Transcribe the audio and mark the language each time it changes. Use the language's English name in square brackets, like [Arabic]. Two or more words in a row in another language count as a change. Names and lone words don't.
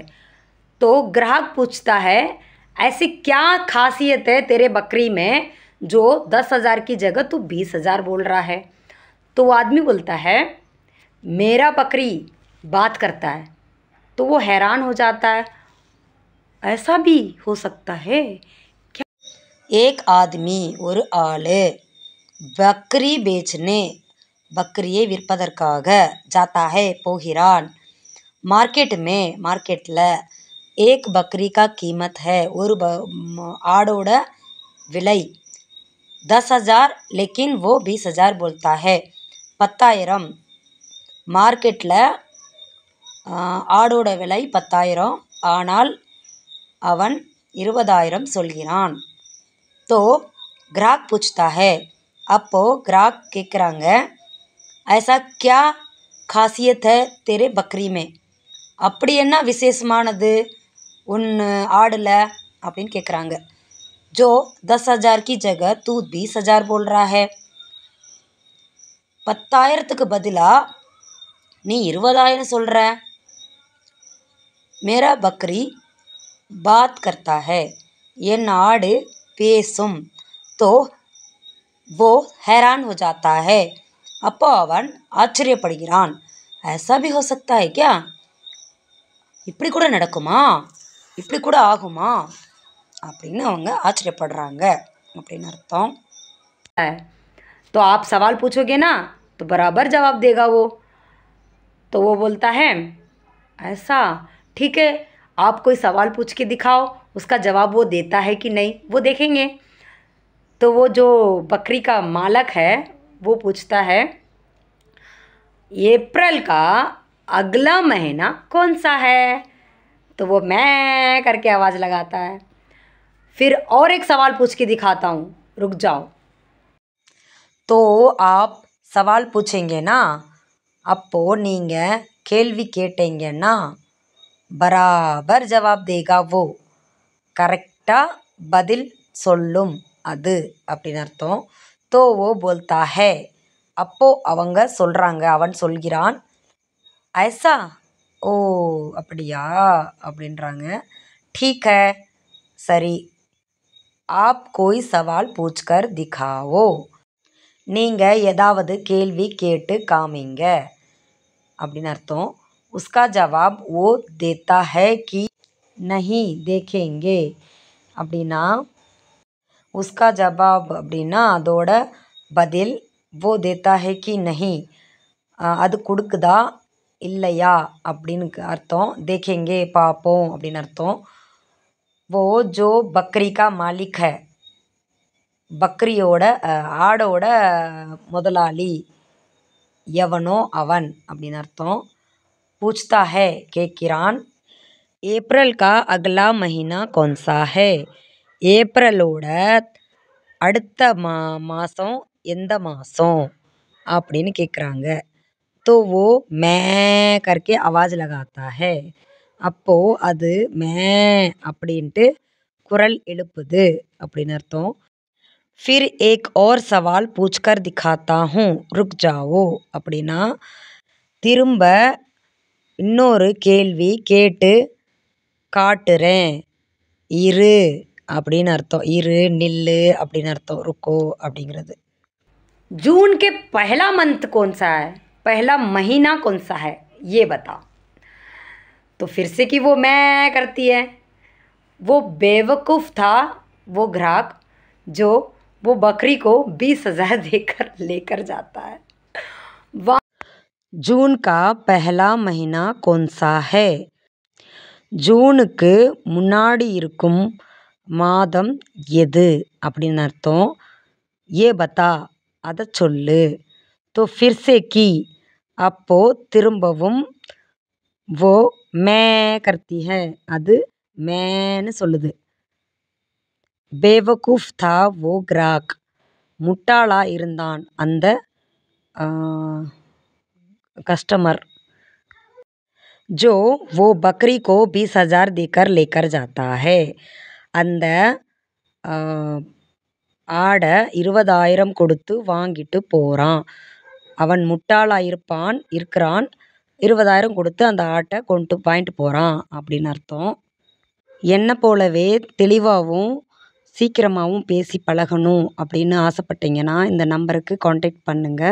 [Hindi] तो ग्राहक पूछता है, ऐसी क्या खासियत है तेरे बकरी में जो 10,000 की जगह तू 20,000 बोल रहा है? तो वो आदमी बोलता है, मेरा बकरी बात करता है। तो वो हैरान हो जाता है, ऐसा भी हो सकता है क्या? एक आदमी [Tamil] ஒரு ஆளு [Hindi] बकरी बेचने [Tamil] बकरिயை விற்பதற்காக [Hindi] जाता है போகிறான்। मार्केटல एक बकरी का कीमत है [Tamil] ஒரு ஆடோட விலை [Hindi] 10,000, लेकिन वो 20,000 बोलता है। [Tamil] 10,000 மார்க்கெட்டில் ஆடோட விலை 10,000, ஆனால் அவன் 20,000 சொல்கிறான்। [Hindi] तो ग्राहक पूछता है, [Tamil] அப்போ ग्राहक கேட்குறாங்க, [Hindi] ऐसा क्या खासियत है तेरे बकरी में? [Tamil] அப்படி என்ன விசேஷமானது உன் ஆடில் அப்படின்னு கேட்குறாங்க। [Hindi] जो 10,000 की जगह तू 20,000 बोल रहा है। [Tamil] 10,000க்கு பதிலாக நீ 20,000 சொல்கிற। [Hindi] मेरा बकरी बात करता है, [Tamil] என் ஆடு பேசும்। [Hindi] तो वो हैरान हो जाता है, [Tamil] அப்போ அவன் ஆச்சரியப்படுகிறான்। [Hindi] ऐसा भी हो सकता है क्या? [Tamil] இப்படி கூட நடக்குமா, இப்படி கூட ஆகுமா அப்படின்னு அவங்க ஆச்சரியப்படுறாங்க அப்படின்னு அர்த்தம்। [Hindi] तो आप सवाल पूछोगे ना तो बराबर जवाब देगा वो। तो वो बोलता है, ऐसा ठीक है, आप कोई सवाल पूछ के दिखाओ, उसका जवाब वो देता है कि नहीं वो देखेंगे। तो वो जो बकरी का मालक है वो पूछता है, अप्रैल का अगला महीना कौन सा है? तो वो मैं करके आवाज़ लगाता है। फिर और एक सवाल पूछ के दिखाता हूँ, रुक जाओ। तो आप सवाल पूछेंगे ना, [Tamil] அப்போ நீங்கள் கேள்வி கேட்டீங்கன்னா [Hindi] बराबर जवाब देगा वो, [Tamil] கரெக்டாக பதில் சொல்லும் அது அப்படின்னு அர்த்தம்। [Hindi] तो वो बोलता है, [Tamil] அப்போ அவங்க சொல்கிறாங்க, அவன் சொல்கிறான், ऐसा ஓ அப்படியா அப்படின்றாங்க। [Hindi] ठीक है, சரி, आप कोई सवाल पूछकर दिखाओ, [Tamil] நீங்கள் ஏதாவது கேள்வி கேட்டு காமிங்க அப்படின்னு அர்த்தம்। [Hindi] उसका जवाब वो देता है कि नहीं देखेंगे அப்படின்னா, उसका जवाब [Tamil] அப்படின்னா அதோட பதில், [Hindi] वो देता है कि नहीं [Tamil] அது கொடுக்குதா இல்லையா அப்படின்னு அர்த்தம்। [Hindi] देखेंगे [Tamil] பார்ப்போம் அப்படின்னு அர்த்தம்। [Hindi] वो जो बकरी का मालिक है, [Tamil] பக்ரியோட ஆடோட முதலாளி எவனோ அவன் அப்படின்னு அர்த்தம்। [Hindi] पूछता है கேட்கிறான், अप्रैल का अगला महीना कौन सा है? [Tamil] ஏப்ரலோட அடுத்த மாதம் எந்த மாதம் அப்படின்னு கேட்குறாங்க। [Hindi] तो वो मैं करके आवाज़ लगाता है, [Tamil] அப்போது அது மே அப்படின்ட்டு குரல் எழுப்புது அப்படின்னு அர்த்தம்। [Hindi] फिर एक और सवाल पूछकर दिखाता हूँ, रुक जाओ [Tamil] அப்படின்னா, திரும்ப இன்னொரு கேள்வி கேட்டு காட்டுறேன், இரு அப்படின்னு அர்த்தம்। இரு, நில்லு அப்படின்னு அர்த்தம், ருக்கோ அப்படிங்கிறது। [Hindi] जून के पहला मंथ कौन सा है, पहला महीना कौन सा है ये बता। तो फिर से कि वो मैं करती है। वो बेवकूफ़ था वो ग्राहक जो वो बकरी को 20,000 देकर लेकर जाता है। जून का पहला महीना कौन सा है? [Tamil] ஜூனுக்கு முன்னாடி இருக்கும் மாதம் எது அப்படின்னு அர்த்தம்। ஏ பத்தா அதை சொல்லு। [Hindi] तो फिर से की [Tamil] அப்போ திரும்பவும், [Hindi] वो मैं करती है [Tamil] அது मैंனு சொல்லுது। [Hindi] बेवकूफ़ था वो ग्राहक [Tamil] முட்டாளா இருந்தான் அந்த கஸ்டமர்। [Hindi] जो वो बकरी को 20,000 देकर लेकर जाता है, [Tamil] அந்த ஆடை 20,000 கொடுத்து வாங்கிட்டு போகிறான். அவன் முட்டாளாக இருக்கிறான். 20,000 கொடுத்து அந்த ஆட்டை வாங்கிட்டு போகிறான் அப்படின்னு அர்த்தம். என்னை போலவே தெளிவாகவும் சீக்கிரமாகவும் பேசி பழகணும் அப்படின்னு ஆசைப்பட்டீங்கன்னா இந்த நம்பருக்கு காண்டாக்ட் பண்ணுங்கள்.